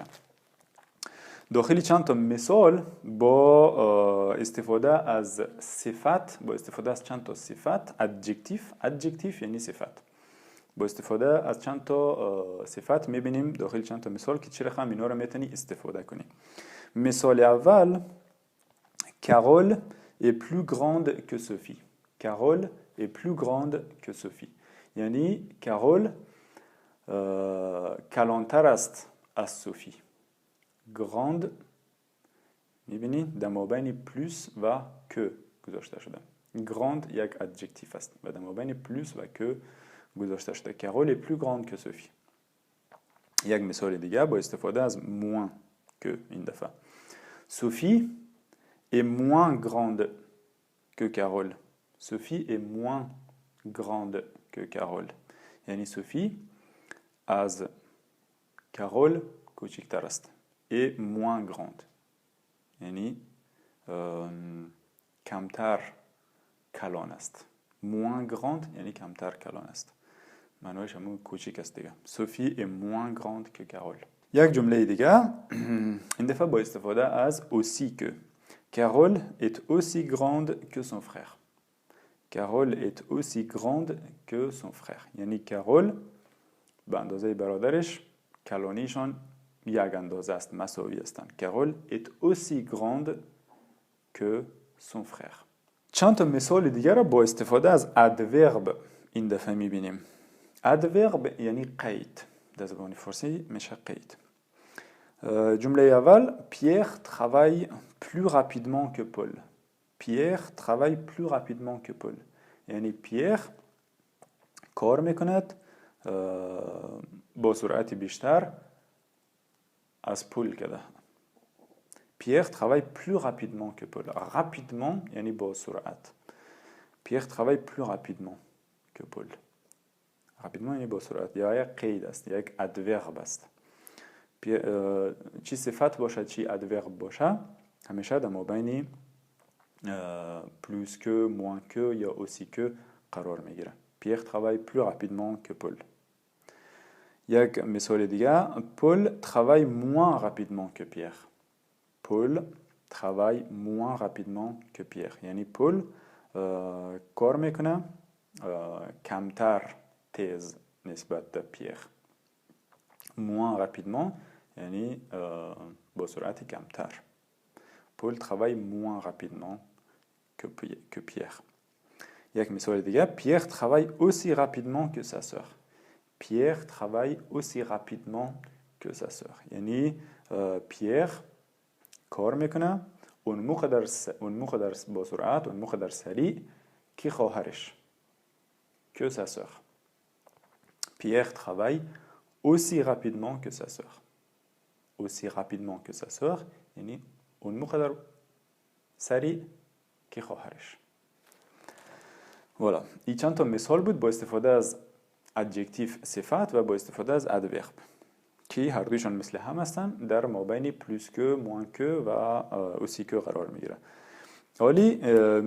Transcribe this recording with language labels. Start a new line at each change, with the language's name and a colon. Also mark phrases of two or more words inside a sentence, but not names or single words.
Persian: داخلی چند تا مثال با استفاده از صفت، با استفاده از چند تا صفت، ادجکتیف یعنی صفت، با استفاده از چند تا صفت میبینیم داخل چند تا مثال که چه رقم اینا رو میتونی استفاده کنی. مثال اول،
French: Carole est plus grande que Sophie. Carole est plus grande que Sophie.
Persian: یعنی کارول کلانتر است از صوفی. گراند میبینید در مابین پلوس و که گذاشته شده. گراند یک ادجکتیف است و در مابین پلوس و که گذاشته شده.
French: کارول est plus grande que Sophie.
Persian: یک مثال دیگه با استفاده از moins که این دفعه.
French: Sophie est moins grande que Carole. Sophie est moins grande que Carole.
Persian: یعنی صوفی از کارول کوچکتر است.
French: et moins grande
Persian: یعنی کمتر کلان است.
French: moins grande
Persian: یعنی کمتر کلان است. معنیش همون کوچک است دیگه.
French: Sophie est moins grande que Carole.
Persian: یک جمله دیگه این دفعه با استفاده از
French: aussi que. Carole est aussi grande que son frère. Carole est aussi grande que son frère.
Persian: یعنی کارول به اندازه برادرش کلانیشان یک اندازه است، مساوی هستند.
French: Carole est aussi grande que son frère.
Persian: چند تا مثال دیگر را با استفاده از ادورب این دفعه میبینیم. ادورب یعنی قید، در زبان فارسی میشه قید. جمله اول،
French: Pierre travaille plus rapidement que Paul. Pierre travaille plus rapidement que Paul.
Persian: یعنی پیر کار میکند با سرعت بیشتر از پول کده.
French: Pierre travaille plus rapidement que Paul.
Persian: Rapidement یعنی با سرعت.
French: Pierre travaille plus rapidement que Paul.
Persian: Rapidement یعنی با سرعت. یا یک قید است، یک ادورب است. چی صفت باشه چی ادورب باشه همیشه در مابین
French: plus que, moins que
Persian: یا
French: aussi que
Persian: قرار میگیره.
French: Pierre travaille plus rapidement que Paul.
Persian: یک مثال دیگه،
French: Paul travaille moins rapidement que Pierre. Paul travaille moins rapidement que Pierre.
Persian: یعنی پول کار میکنه کمتر تیز نسبت به پیر.
French: moins rapidement
Persian: یعنی با سرعت کمتر.
French: Paul travaille moins rapidement que Pierre.
Persian: یک مثال دیگه،
French: Pierre travaille aussi rapidement que sa sœur. Pierre travaille aussi rapidement que sa sœur.
Persian: یعنی پیر کار میکنه اون موقع با سرعت، اون موقع سریع که خواهرش.
French: Que sa sœur. Pierre travaille aussi rapidement que sa sœur. Aussi rapidement que sa sœur
Persian: یعنی اون موقع سریع که خواهرش. والا این چند تا مثال بود با استفاده از ادجکتیف صفت و با استفاده از ادورب که هر دویشان مثل هم هستن، در مابین
French: plus que, moins que
Persian: و
French: aussi que
Persian: قرار میگیره.